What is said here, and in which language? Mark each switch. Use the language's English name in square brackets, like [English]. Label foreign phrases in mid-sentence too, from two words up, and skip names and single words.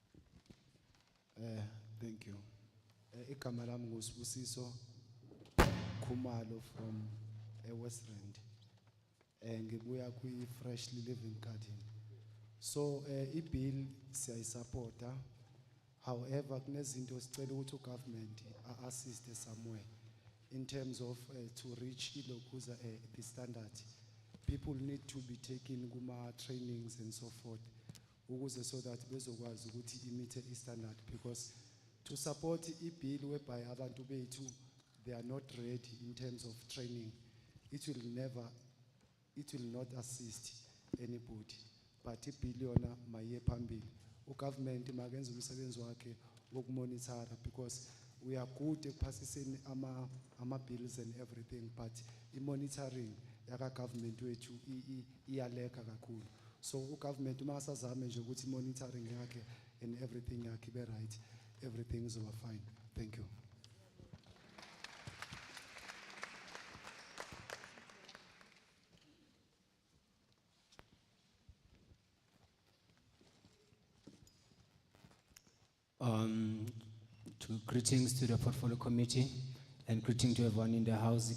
[English] Thank you. [Zulu] Igama lami nguSibusiso Khumalo from West Rand. Ngibuya kwi-Freshly Living Garden. So, i-bill siyayisupporta. [English] However, [Zulu] kunezinto sicela ukuthi [English] government assist somewhere in terms of to reach the standard. People need to be taken kuma trainings and so forth. Ukuze so that [Zulu] bezokwazi ukuthi imeet [English] standard, because to support i-bill whereby [Zulu] abantu bethu [English] they are not ready in terms of training, it will not assist anybody. [Zulu] But i-bill yona maye phambili. Government makenze umsebenzi wakhe wokumonitor, [English] because we are good at passing ama bills and everything, but i-monitoring [Zulu] yaka government wethu iyaleka kakhulu. [English] So government [Zulu] masazame nje ukuthi [English] monitoring yakhe and everything yakhe be right, everything is over fine. Thank you. Greetings to the portfolio committee and greeting to everyone in the house.